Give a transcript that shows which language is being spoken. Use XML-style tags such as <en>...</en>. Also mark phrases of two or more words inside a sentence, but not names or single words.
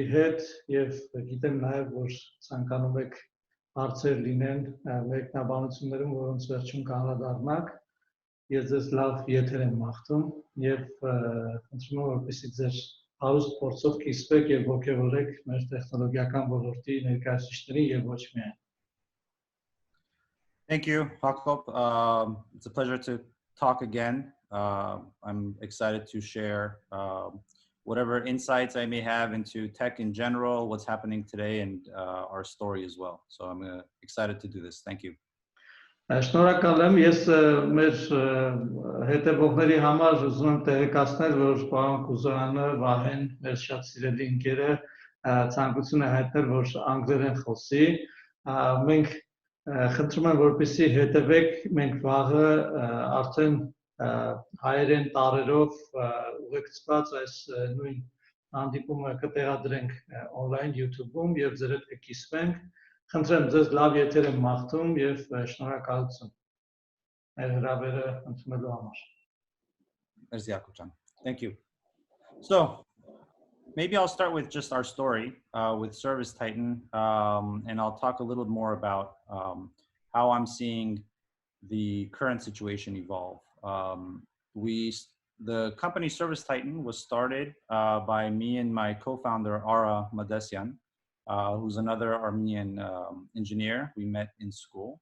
<hy>հետ եւ գիտեմ նաեւ, որ ցանկանում եք հարցեր լինեն մեկնաբանություններում, որոնց վերջում կանդրադառնաք։ Ես ձեզ լավ եթեր եմ մաղթում եւ խնդրում եմ, որպեսզի ձեր հարուստ փորձով կիսվեք եւ ողջևորեք մեր տեխնոլոգիական ոլորտի ներկայացուցիչներին եւ ոչ միայն։</hy> <en>Thank you, Jacob. It's a pleasure to talk again. I'm excited to share whatever insights I may have into tech in general, what's happening today, and our story as well. So I'm excited to do this. Thank you.</en> <hy>Շնորհակալ եմ, ես մեր հետևողների համար ուզում եմ տեղեկացնել, որ պարոն Կուզոյանը Վահեն մեր շատ սիրելի ընկեր է, ցանկություն է հայտնել, որ անգլերեն խոսի։ Մենք խնդրում եմ, որպեսզի հետևեք, մենք վաղը արդեն հայերեն տարերով ուղեկցված այս նույն հանդիպումը կտեղադրենք on-line YouTube-ում եւ ձեր հետ կկիսվենք։ Խնդրեմ ձեզ լավ եթեր եմ մաղթում եւ շնորհակալություն մեր հրավերը ընդունելու համար։</hy> <en>Merci, Jacob. Thank you. So maybe I'll start with just our story with Service Titan, and I'll talk a little more about how I'm seeing the current situation evolve. We the company Service Titan was started by me and my co-founder, Ara Madesyan, who's another Armenian engineer we met in school.</en>